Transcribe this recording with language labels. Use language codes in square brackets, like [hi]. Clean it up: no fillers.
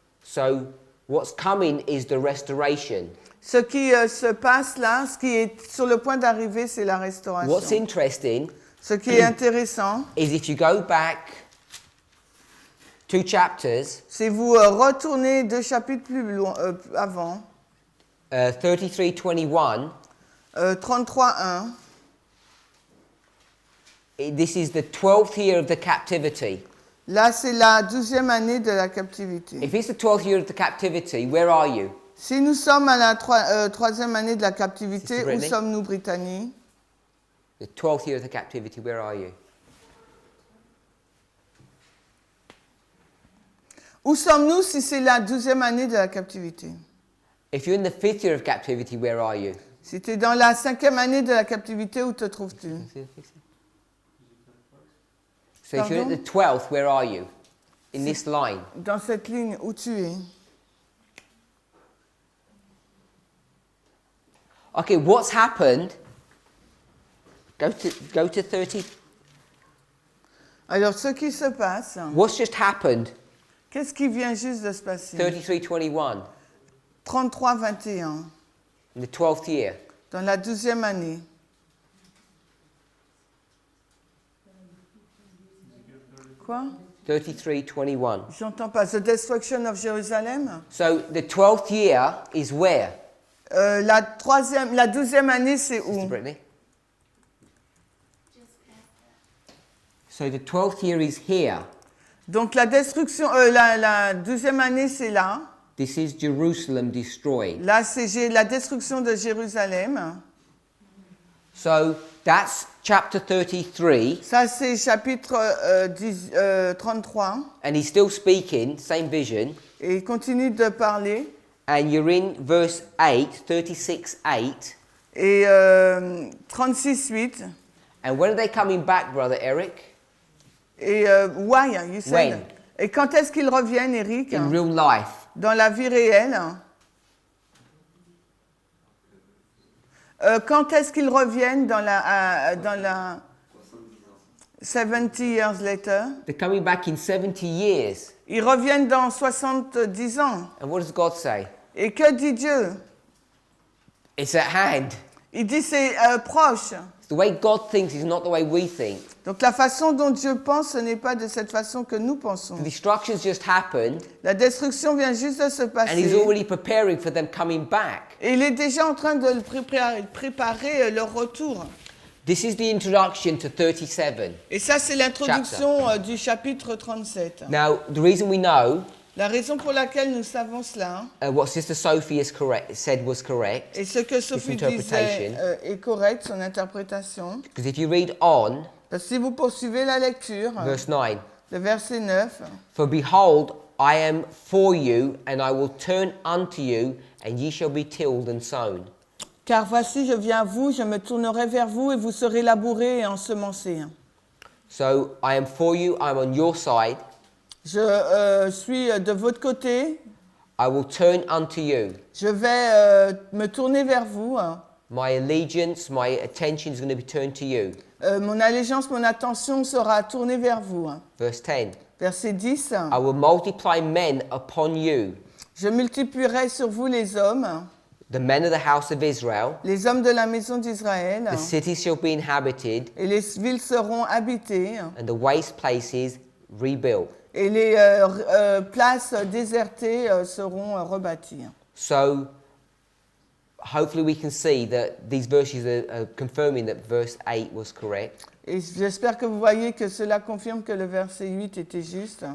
[en] So what's coming is the restoration. [fr] Ce qui se passe là, ce qui est sur le point d'arriver, c'est la restauration. [en] What's interesting [fr] Ce qui est intéressant, [en] is if you go back 2 chapters, [fr] si vous retournez 2 chapitres plus loin, avant, [en] 33:21, 33:1, this is the 12th year of the captivity. [fr] là c'est la 12e année de la captivité. [en] If it's the 12th year of the captivity, where are you? [fr] Si nous sommes à la 3e année de la captivité, [en] Sister [fr] où [en] Brittany? [fr] sommes-nous, Brittany? [en] The 12th year of the captivity, where are you? [fr] Où sommes-nous si c'est la 12e année de la captivité? [en] If you're in the 5th year of captivity, where are you? [fr] Si tu es dans la 5e année de la captivité, où te trouves-tu? [en] So if you're at the 12th, where are you? In this line. [fr] Dans cette ligne, où tu es? [en] Okay, what's happened? Go to 30. [fr] Alors, ce qui se passe, [en] What's just happened? [fr] qu'est-ce qui vient juste de se passer? [en] 33:21. [fr] 33-21, [en] In the 12th year. [fr] dans la 12e année. Quoi? [en] 33:21. [fr] J'entends pas. [en] The destruction of Jerusalem. So the 12th year is where? [fr] La 12e année, c'est [en] Sister [fr] où? [en] Brittany? So the 12th year is here. [fr] Donc la destruction, la 12e année, c'est là. [en] This is Jerusalem destroyed. [fr] Là, c'est la destruction de Jérusalem. [en] So that's chapter 33. [fr] Ça, c'est chapitre 33. [en] And he's still speaking, same vision. [fr] Et il continue de parler. [en] And you're in verse 8, 36:8. [fr] Et 36:8. [en] And when are they coming back, Brother Eric? Et why, you said? When? [fr] Et quand est-ce qu'ils reviennent, Eric? [en] In real life. [fr] Dans la vie réelle. Quand est-ce qu'ils reviennent dans la [en] 70 years later? They're coming back in 70 years. [fr] Ils reviennent dans 70 ans. [en] And what does God say? [fr] Et que dit Dieu? [en] It's at hand. [fr] Il dit c'est proche. [en] The way God thinks is not the way we think. [fr] Donc la façon dont Dieu pense, ce n'est pas de cette façon que nous pensons. [en] The destruction's just happened, [fr] La destruction vient juste de se [en] and He's [fr] passer. [en] already preparing for them coming back. [fr] Et il est déjà en train de préparer leur retour. [en] This is the introduction to 37. [fr] Et ça, c'est l'introduction du chapitre 37. [en] Now, the reason we know [fr] La raison pour laquelle nous savons cela, [en] what Sister Sophie said was correct, [fr] et ce que Sophie disait est correct, son interprétation, [en] because if you read on, [fr] parce que si vous poursuivez la lecture, [en] verse 9, [fr] le verset 9, [en] for behold, I am for you, and I will turn unto you, and ye shall be tilled and sown. [fr] car voici, je viens à vous, je me tournerai vers vous, et vous serez labourés et ensemencés. [en] So, I am for you, I'm on your side. [fr] Je suis de votre côté. [en] I will turn unto you. [fr] Je vais me tourner vers vous. [en] My allegiance, my attention is going to be turned to you. [fr] Mon allégeance, mon attention sera tournée vers vous. [en] Verse 10. [fr] Verset 10. [en] I will multiply men upon you, [fr] Je multiplierai sur vous les hommes, [en] the men of the house of Israel. [fr] les hommes de la maison d'Israël, [en] The cities shall be inhabited, [fr] et les villes seront habitées, [en] and the waste places rebuilt. [fr] et les places désertées seront rebâties. [en] So, hopefully we can see that these verses are confirming that verse 8 was correct. [fr] Et j'espère que vous voyez que cela confirme que le verset 8 était juste.